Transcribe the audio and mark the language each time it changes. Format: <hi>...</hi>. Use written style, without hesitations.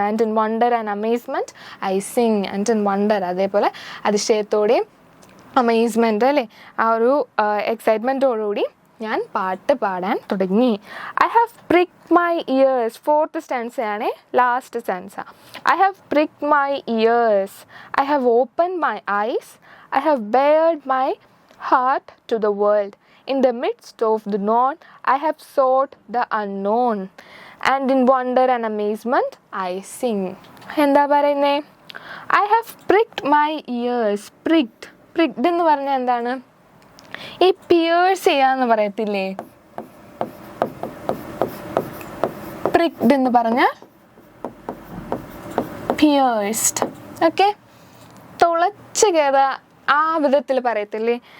<en>And in wonder and amazement I sing.</en> <ml>And in wonder, അതേപോലെ അതിശയത്തോടെയും amazement അല്ലേ, ആ ഒരു എക്സൈറ്റ്മെൻറ്റോടുകൂടി ഞാൻ പാട്ട് പാടാൻ തുടങ്ങി.</ml> <en>I have pricked my ears.</en> <ml>Fourth സ്റ്റാൻസയാണ് last stanza.</ml> <en>I have pricked my ears. I have opened my eyes. I have bared my heart to the world. In the midst of the known, I have sought the unknown. And in wonder and amazement, I sing.</en> <ml>എന്താ പറയുന്നേ?</ml> <en>I have pricked my ears.</en> <ml>Pricked എന്ന് പറഞ്ഞാൽ എന്താണ്? ഈ Pierce ചെയ്യാന്ന് പറയത്തില്ലേ?</ml> <en>pricked</en> <ml>എന്ന് പറഞ്ഞാൽ</ml> <en>pierced.</en> <ml>ഓക്കെ, തുളച്ച് കയറുക ആ വിധത്തിൽ പറയത്തില്ലേ?</ml>